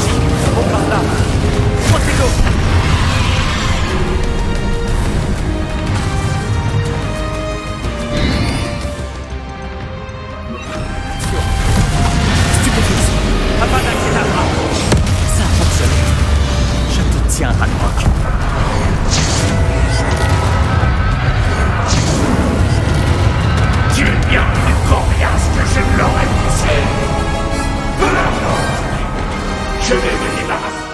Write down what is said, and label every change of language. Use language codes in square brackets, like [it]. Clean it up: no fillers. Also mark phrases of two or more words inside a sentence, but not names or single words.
[fr] Bon par là. Protego. Stupéfixe. Avada Kedavra. Ça a fonctionné. Je te tiens, Ranrock. Tu es bien plus coriace que je ne l'aurais pensé. Je vais me débarrasser.